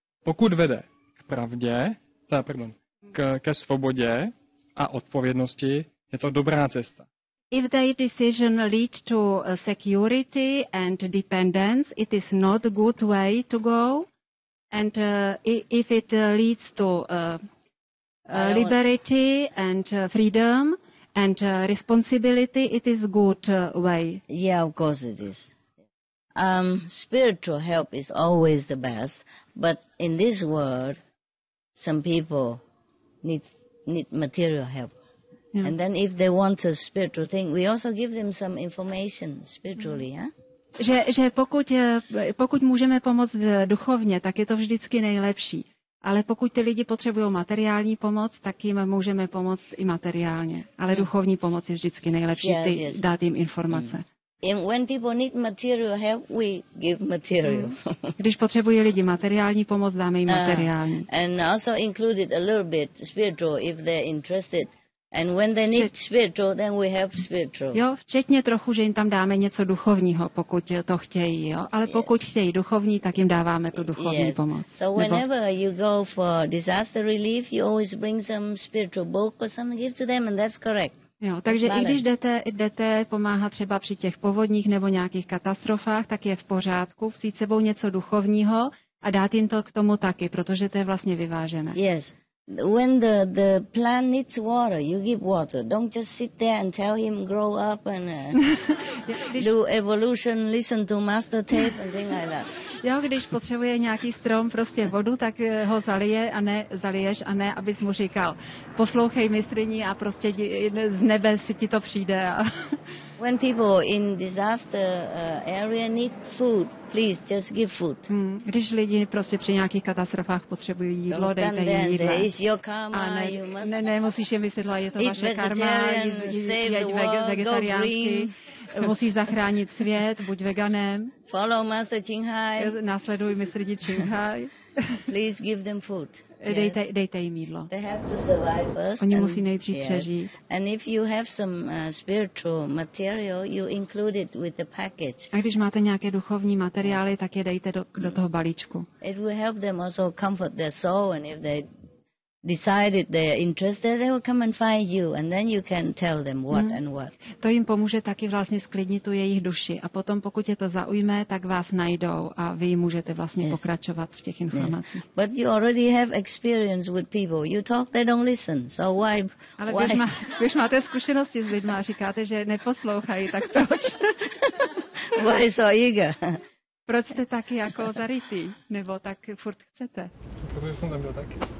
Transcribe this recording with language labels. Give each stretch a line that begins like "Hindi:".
Czech: Pokud vede k pravdě, ke svobodě a odpovědnosti, je to dobrá cesta.
English: If their decision leads to security and dependence, it is not a good way to go. And if it leads to liberty and freedom and responsibility, it is good way. Yeah, of course it is. Spiritual help is always the best, but in this world, some people need material help. Yeah. And then if they want a spiritual thing, we also give them some information spiritually, huh?
Czech: Že pokud můžeme pomoct duchovně, tak je to vždycky nejlepší. Ale pokud ty lidi potřebují materiální pomoc, tak jim můžeme pomoct i materiálně. Ale duchovní pomoc je vždycky nejlepší, dát jim informace.
English: When people need material help, we give material.
Czech: Když potřebují lidi materiální pomoc, dáme jim materiální.
English: And also included a little bit spiritual if they're interested. And when they need spiritual, then we help spiritual.
Czech: Jo, včetně trochu, že jim tam dáme něco duchovního, pokud to chtějí, jo. Ale pokud chtějí duchovní, tak jim dáváme tu duchovní pomoc.
English: So whenever you go for disaster relief, you always bring some spiritual book or something, give to them, and that's correct.
Czech: Jo, takže i když jdete pomáhat třeba při těch povodních nebo nějakých katastrofách, tak je v pořádku vzít sebou něco duchovního a dát jim to k tomu taky, protože to je vlastně vyvážené.
English: Yes. When the plant needs water, you give water. Don't just sit there and tell him grow up and do evolution, listen to master tape and things like that.
Czech: Jo, když potřebuje nějaký strom prostě vodu, tak ho zaliješ a ne, abys mu říkal, poslouchej mistryni a prostě z nebe si ti to přijde.
English: When people in disaster area need food, please just give food.
Czech: Když lidi prostě při nějakých katastrofách potřebují jídlo, dejte jim jídlo. A ne, musíš jim vysvětlovat, je to vaše karma, jeď vegetariánsky, musíš zachránit svět, buď veganem.
English: Follow Master Ching.
Czech: Následuj mistryni Ching.
English: Please give them food.
Czech: Dejte jim jídlo.
English: They have to survive first.
Czech: Oni musí nejdřív přežít.
English: And if you have some spiritual material, you include it with the package.
Czech: A když máte nějaké duchovní materiály, tak je dejte do toho balíčku.
English: It will help them also comfort their soul, and if they decided they are interested, they will come and find you, and then you can tell them what and what.
Czech: To jim pomůže taky vlastně sklidnit tu jejich duši. A potom, pokud je to zaujme, tak vás najdou a vy můžete vlastně pokračovat v těch informacích.
English: But you already have experience with people. You talk, they don't listen. So why?
Czech: Ale když máte zkušenosti s lidmi a říkáte, že neposlouchají, tak proč? Why so eager? Proč jste taky jako zarytý? Nebo tak furt chcete? Protože jsem tam byl taky.